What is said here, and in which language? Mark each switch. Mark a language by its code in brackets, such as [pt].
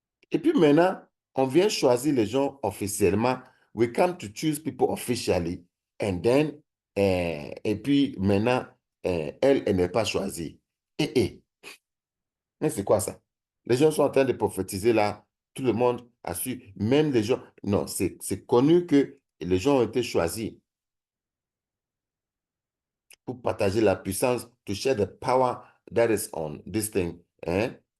[fr] Et puis maintenant, on vient choisir les gens officiellement. [en] We come to choose people officially. And then, [fr] et puis maintenant, elle n'est pas choisie. Mais c'est quoi ça? Les gens sont en train de prophétiser là. Tout le monde a su. Même les gens. Non, c'est connu que les gens ont été choisis pour partager la puissance, [en] to share the power that is on this thing. [fr] Hein?